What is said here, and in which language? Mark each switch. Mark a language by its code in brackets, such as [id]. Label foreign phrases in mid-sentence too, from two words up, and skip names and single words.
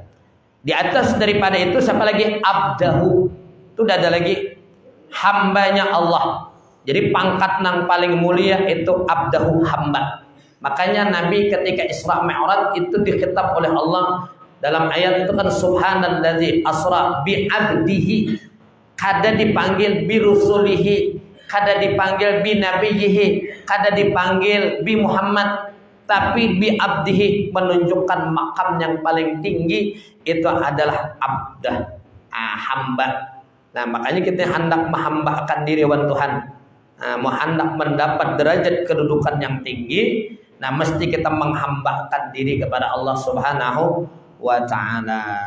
[id] Di atas daripada itu siapa lagi? Abdahu. Itu udah ada lagi hambanya Allah. Jadi pangkat yang paling mulia itu Abdahu, hamba. Makanya Nabi ketika Isra Mi'raj itu dikhitab oleh Allah dalam ayat itu kan [ar] سبحان الذي أسرى بعبده. [id] Kada dipanggil [ar] برسوله, [id] kada dipanggil [ar] بنبيه, [id] kada dipanggil [ar] بمحمد, [id] tapi [ar] بعبده, [id] menunjukkan makam yang paling tinggi itu adalah abdah, hamba. Nah, makanya kita hendak menghambakan diri wan Tuhan. Mau hendak mendapat derajat kedudukan yang tinggi, nah mesti kita menghambakan diri kepada Allah [ar] سبحانه وتعالى.